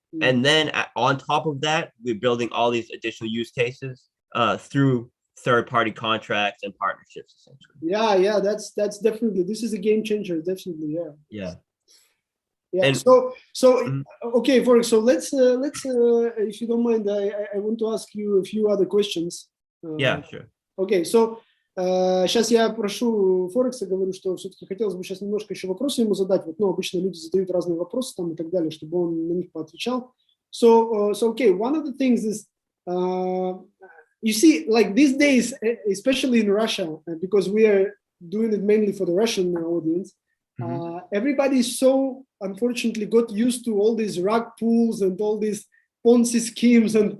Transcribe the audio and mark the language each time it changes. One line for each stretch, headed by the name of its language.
English: And then on top of that, we're building all these additional use cases through third-party contracts and partnerships, essentially. Yeah, that's definitely, this is a game changer, definitely. Yeah. And, so okay, Forex. So let's if you don't mind, I want to ask you a few other questions. Yeah, sure. Okay, so
Russian: сейчас я прошу Форекса, говорю, что все-таки хотелось бы сейчас немножко еще вопросы ему задать. Вот, ну, обычно люди задают разные вопросы там и так далее, чтобы он на них поотвечал.
English: So okay, one of the things is, you see, like these days, especially in Russia, because we are doing it mainly for the Russian audience, everybody so unfortunately got used to all these rug pulls and all these Ponzi schemes.